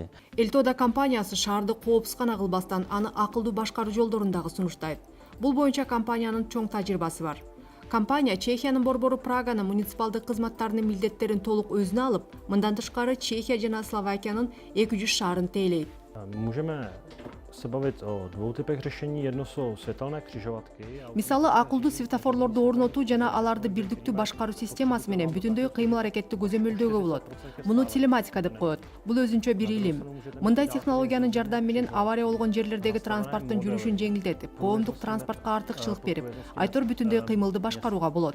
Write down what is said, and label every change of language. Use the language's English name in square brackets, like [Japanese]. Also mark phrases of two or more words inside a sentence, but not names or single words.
[Kyrgyz] Элтоодо компаниясы шаарды коопсуз гана кылбастан аны акылдуу башкаруу жолдорун дагы сунуштайт. Бул боюнча компаниянын чоң тажрыйбасы бар. Компания Чехиянын борбору Праганын муниципалдык кызматтарынын милдеттерин толук өзүнө алып, мындан тышкары Чехия жана Словакиянын 200 шаарын тейлейт. [Czech] Můžeme se bavit o dvou typech řešení. Jedno jsou světelné křižovatky. [Kyrgyz] Мисалы, акылдуу светофорлорду орнотуу жана аларды бирдиктүү башкаруу системасы менен бүтүндөй кыймыл аракетти көзөмөлдөөгө болот. Муну телематика деп коет. Бул өзүнчө бир илим. Мындай технологиянын жардамы менен авария болгон жерлердеги транспорттун жүрүшүн жеңилдетип, коомдук транспортко артыкчылык берип, айтор бүтүндөй кыймылды башкарууга болот.